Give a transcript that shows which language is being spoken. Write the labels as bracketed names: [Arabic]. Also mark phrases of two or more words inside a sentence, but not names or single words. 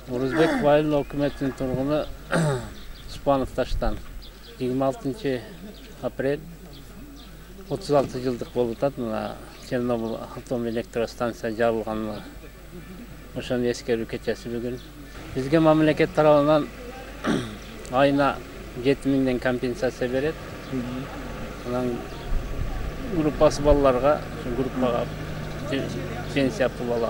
[Kazakh] Орузбек Байыл өкіметінің тұрғыны Спанов Таштан. 26 апрель 36 жылдық болып өтеді. [Kyrgyz] Чернобыль атом электростанция жабылғанына ошоны эскерүү кечеси бүгүн. Бизге мамлекет тарабынан айына 7000 компенсация берет. Анан группасы балаларга, группага пенсия пул алат.